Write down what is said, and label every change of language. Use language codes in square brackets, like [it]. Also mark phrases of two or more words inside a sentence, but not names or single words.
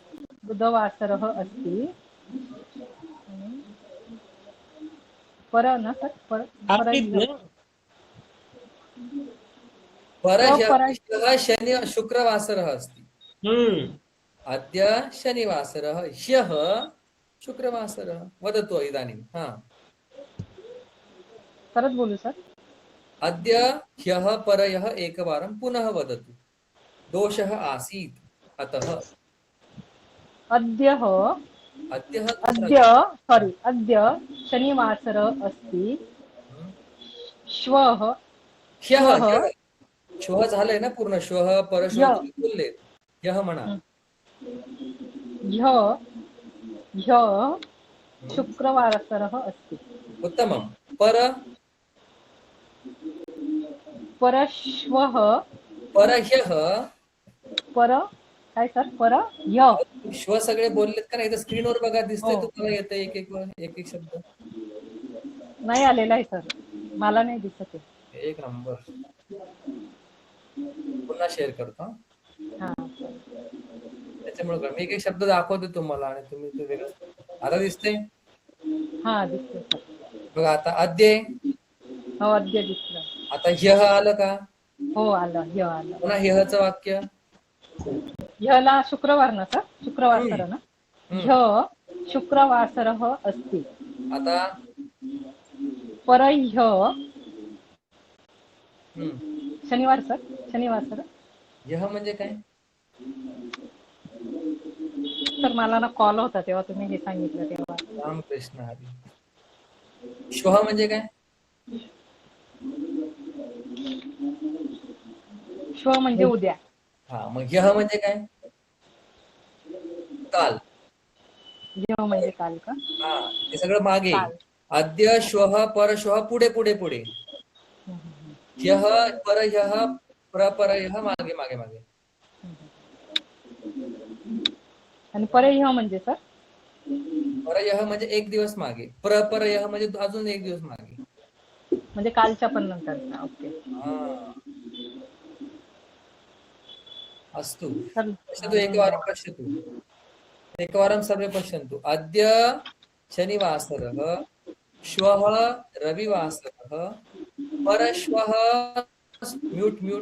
[sa] पर न सर परह्यः परह्यः परह्यः ह्यः शनि शुक्रवासरः अस्ति अद्य शनिवासरः ह्यः शुक्रवासरः वदतु इदानीं हा [mr] परत बोलू सर [sa] अद्य ह्यः परह्यः एकवारं पुनः वदतु दोषः आसीत् अतः अद्य शनिवासरः अस्ति श्वः [mr] ह्यः श्वः झालंय ना पूर्ण [sa] श्वः परश्वः [mr] तुम्ही बोलले ह्यः म्हणा [sa] ह्यः शुक्रवासरः अस्ति उत्तमं परश्वः परह्यः [mr] काय सर परह्यः श्व सगळे बोललेत का नाही इथं स्क्रीनवर बघा दिसतंय तुम्हाला येतं एक एक शब्द नाही आलेला आहे सर मला नाही दिसत आहे. एक नंबर पुन्हा शेअर करतो हा त्याच्यामुळे मी एक शब्द दाखवतो तुम्हाला आणि तुम्ही ते वेगळं आता दिसतंय हा दिसतंय सर बघा आता अद्य हो अद्य दिसलं आता ह्यः आलं का हो आलं आलं पुन्हा ह्यःचं वाक्य ह्यला शुक्रवार ना सर शुक्रवासर ना [sa] ह्य शुक्रवासरः अस्ति [mr] आता परह्यः शनिवार सर शनिवासर ह्यः म्हणजे काय सर मला ना कॉल होता तेव्हा तुम्ही हे सांगितलं तेव्हा रामकृष्ण हरी श्वः म्हणजे काय श्व म्हणजे उद्या हा मग ह्यः म्हणजे काय काल ह्य म्हणजे काल का हा हे सगळं मागे काल. [sa] अद्य श्वः परश्वः [mr] पुढे पुढे पुढे [sa] ह्यः परह्यः प्रपरह्यः [mr] मागे मागे मागे आणि परह्यः म्हणजे सर परह्यः म्हणजे एक दिवस मागे प्रपरह्यः म्हणजे अजून एक दिवस मागे म्हणजे कालच्या पण नंतरचा ओके [sa] अस्तु सर पश्यतु एकवारं सर्वे पश्यन्तु अद्य शनिवासरः श्वः रविवासरः परश्वः म्यूट्